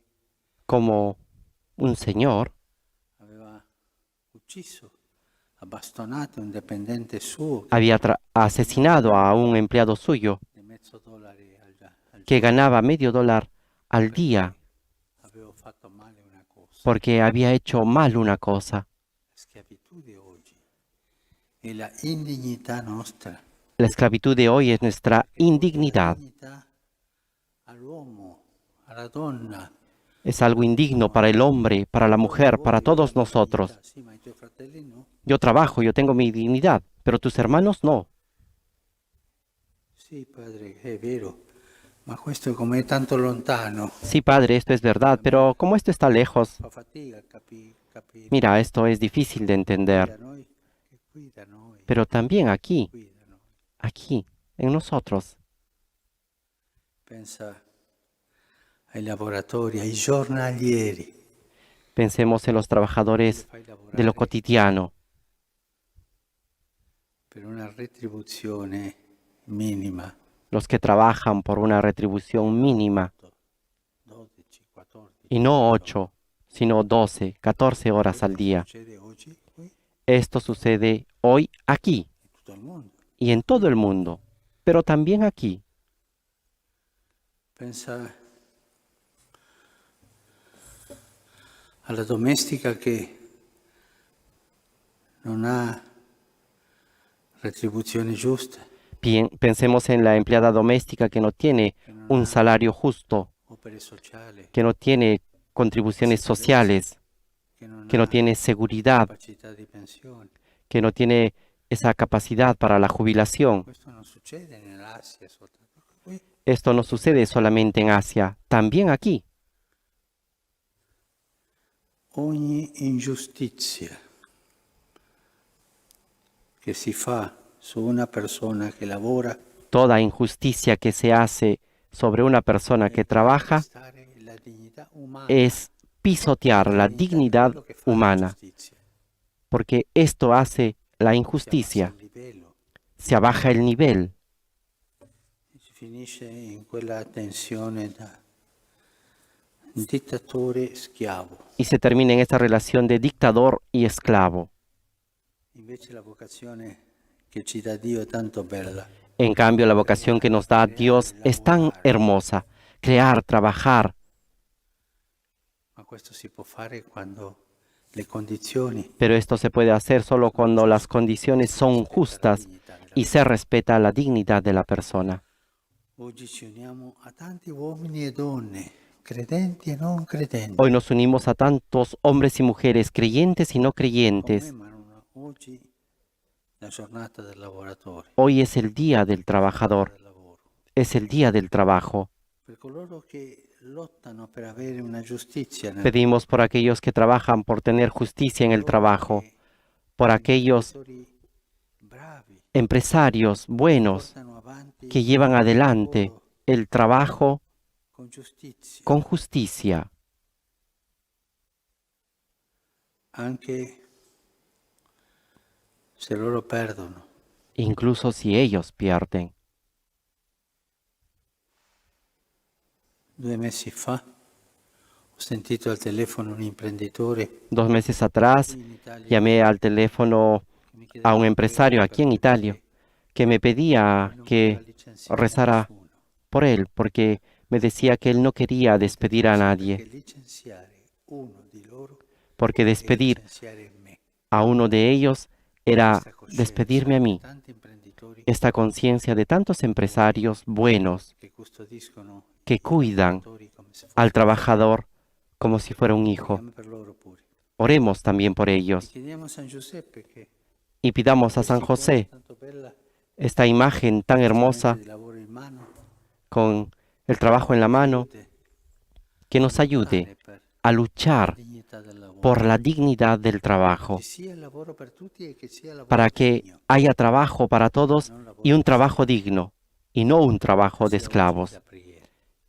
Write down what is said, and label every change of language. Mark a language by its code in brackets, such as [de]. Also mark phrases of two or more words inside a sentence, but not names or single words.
[es] como un señor [it] aveva ucciso a bastonate un dipendente suo [es] había asesinado a un empleado suyo [it] di $0,50 al [es] que [it] giorno [es] ganaba $0,5 al día [it] aveva fatto male una cosa. [es] porque había hecho mal una cosa. [it] La schiavitù di oggi è la indignità nostra. [es] La esclavitud de hoy es nuestra [it] Che porta la [es] indignidad. [it] dignità all'uomo, alla donna. [es] Es algo indigno para el hombre, para la mujer, para todos nosotros. [it] Sì, ma i tuoi fratelli no. [es] Yo trabajo, yo tengo mi dignidad, pero tus hermanos no. [it] Sì, padre, è vero, ma questo com'è tanto lontano. [es] Sí, padre, esto es verdad, pero como esto está lejos, [it] Fa fatica a capire. [es] mira, esto es difícil de [it] Da [es] entender. [it] noi, che qui da noi, [es] Pero también aquí, [it] qui da noi. [es] aquí, en nosotros. [it] Pensa ai lavoratori, ai giornalieri. [es] Pensemos en los trabajadores [it] Fai [es] de lo [it] lavorare [es] cotidiano, [it] per una retribuzione minima, [es] los que trabajan por una retribución mínima, [it] 12, 14. [es] y no 8, sino 12, 14 horas al día. [it] Succede oggi qui [es] Esto sucede hoy aquí [it] in tutto il mondo. [es] y en todo el mundo, pero también aquí. [it] Pensa alla domestica che non ha retribuzione giusta, [es] Pensemos en la empleada doméstica que no tiene un salario justo, [it] opere sociali, [es] que no tiene contribuciones sociales, [it] che non [es] que no [it] ha [es] tiene seguridad, [it] capacità di pensione. [es] que no tiene esa capacidad para la jubilación. [it] Questo non succede nell'Asia soltanto. Qui [es] Esto no sucede solamente en Asia, también aquí. [it] ogni ingiustizia che si fa su una persona che lavora [es] Toda injusticia que se hace sobre una persona que trabaja [it] calpestare la dignità umana, [es] es pisotear la [it] dignità di [es] dignidad [it] quello che fa [es] humana, [it] l'ingiustizia. [es] porque esto hace la [it] Si abbassa [es] injusticia, [it] il livello, [es] se abaja el nivel [it] si finisce in quella tensione da dittatore schiavo. [es] y se termina en esta relación de dictador y esclavo. [it] Invece la vocazione che ci dà Dio è tanto bella. [es] En cambio, la vocación que nos da Dios es tan hermosa, crear, trabajar, [it] Ma questo si può fare quando le condizioni [es] pero esto se puede hacer solo cuando las condiciones son justas y se respeta la dignidad de la persona. [it] oggi ci uniamo a tanti uomini e donne, credenti e non credenti. [es] Hoy nos unimos a tantos hombres y mujeres, creyentes y no creyentes. [it] Oggi la giornata del lavoratore, [es] Hoy es el día del trabajador, [it] del lavoro. [es] es el día del trabajo. [it] Per coloro che lottano per avere una giustizia nel [es] Pedimos por aquellos que trabajan por tener justicia en el trabajo, por aquellos [it] lavoratori bravi [es] empresarios buenos [it] portano avanti [es] que llevan [it] il [es] adelante [it] lavoro [es] el trabajo [it] con giustizia, [es] con justicia, [it] anche se loro perdono. [es] incluso si ellos pierden. [it] 2 mesi fa ho sentito al telefono un imprenditore [es] 2 meses atrás [it] qui in Italia [es] llamé al teléfono [it] che mi chiedeva [es] a un [it] di [es] empresario [it] pregare [es] aquí en [it] per [es] Italia [it] lui, [es] que me pedía [it] perché non [es] que [it] voleva licenziare [es] rezara [it] nessuno, [es] por él, porque me decía que él no quería despedir a [it] perché [es] nadie, [it] licenziare uno di loro [es] porque [it] è [es] despedir [it] licenziare me. [es] a uno de ellos era [it] Questa coscienza [es] despedirme a [it] di [es] mí. [it] tanti imprenditori [es] Esta conciencia de tantos empresarios buenos [it] che custodiscono [es] que [it] i [es] cuidan [it] lavoratori come se [es] al [it] fossero [es] trabajador como si fuera un hijo. [it] preghiamo per loro pure. [es] Oremos también por [it] E [es] ellos [it] chiediamo a San Giuseppe che [es] y pidamos a [it] questa [es] San [it] icona [es] José [it] tanto bella, [es] esta imagen tan hermosa [it] di lavoro in mano, [es] con el trabajo en la mano [it] aiuti [es] que nos ayude [it] per [es] a [it] la [es] luchar [it] dignità del lavoro. [es] por la dignidad del trabajo, [it] Che sia il lavoro per tutti e che sia il lavoro [es] para que [it] degno, [es] haya trabajo para todos [it] non lavoro [es] y un [it] di [es] trabajo [it] schiavi, [es] digno y no un trabajo de [it] sia oggi [es] esclavos. [it] la preghiera.